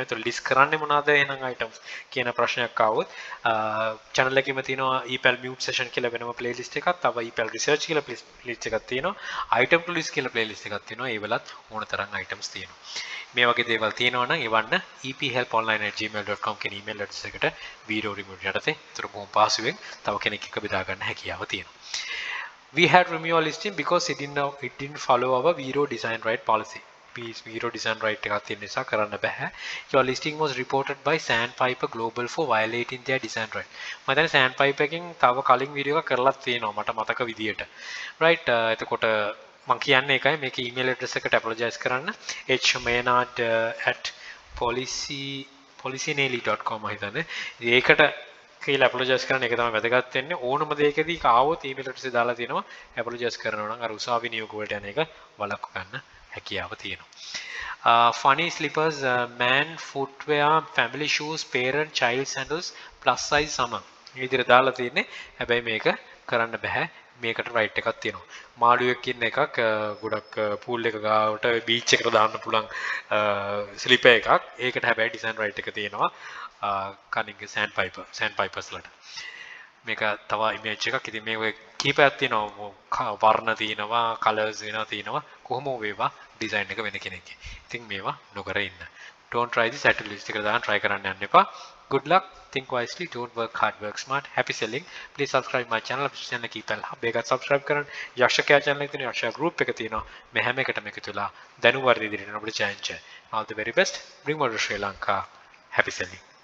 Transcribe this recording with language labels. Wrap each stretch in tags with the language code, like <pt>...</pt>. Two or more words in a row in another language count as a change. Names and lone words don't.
<si>ඒතර list කරන්නේ මොනවාද එහෙනම් items කියන ප්‍රශ්නයක් ආවොත් channel එකේම තියෙනවා Ipal mute session කියලා වෙනම playlist එකක්. තව Ipal research කියලා playlist එකක් තියෙනවා. item to list කියලා playlist එකක් තියෙනවා. ඒ වලත් ඕන තරම් items තියෙනවා. මේ වගේ දේවල් තියෙනවා නම් එවන්න ephelponline@gmail.com කියන</si> <en>email address</en> <si>එකට</si> <en>video remote</en> <si>යටතේ. ඒතර බොහොම පහසුවෙන් තව කෙනෙක් එක්ක බෙදා ගන්න හැකියාව තියෙනවා.</si> <en>We had removed our listing because it didn't follow our Vero design right policy. Vero design right</en> <si>එකක් තියෙන නිසා කරන්න බෑ.</si> <en>Your listing was reported by Sandpiper Global for violating their design right.</en> <si>මම දැන් Sandpiper එකෙන් තව කලින් වීඩියෝ එකක් කරලා තියෙනවා මට මතක විදියට. right එතකොට මම කියන්නේ ඒකයි මේකේ</si> <en>email address</en> <si>එකට apologize කරන්න hmaynard@policynelly.com හිතන්නේ. ඒකට කියලා apologize කරන්න එක තමයි වැදගත් වෙන්නේ. ඕනම දෙයකදී ආවොත්</si> <en>email address</en> <si>එක දාලා තියෙනවා apologize කරනවා නම් අර උසාවි නියෝග වලට යන එක වළක්ව ගන්න හැකියාව තියෙනවා.</si> <en>Funny slippers, man footwear, family shoes, parent child sandals, plus size summer.</en> <si>මේ විදිහට දාලා තියෙන්නේ. හැබැයි මේක කරන්න බෑ. මේකට රයිට් එකක් තියෙනවා. මාළුවෙක් ඉන්න එකක් ගොඩක් pool එක ගාවට beach එකට දාන්න පුළුවන් slipper එකක්. ඒකට හැබැයි</si> <en>design right</en> <si>එක තියෙනවා. කනින්ගේ sandpipers වලට. මේක තව image එකක්. ඉතින් මේ ඔය කීපයක් තියෙනවා. වර්ණ තියෙනවා, colors තියෙනවා. කොහොම වේවා design එක වෙන කෙනෙක්ගේ. ඉතින් මේවා නොකර ඉන්න.</si> <en>Don't try this at list</en> <si>එකට දාන්න</si> <en>try</en> <si>කරන්න යන්න එපා.</si> <en>Good luck. Think wisely. Don't work hard. Work smart. Happy selling. Please subscribe my channel. channel Ipal hub එකත් subscribe කරන්න.</en> <si>යක්ෂකයා channel එකේ තියෙන යක්ෂයා group එක තියෙනවා. මේ හැම එකටම එකතු වෙලා දැනුම වර්ධනය දිරින අපිට challenge.</si> <en>All the very best. Bring more to Sri Lanka. Happy selling.</en>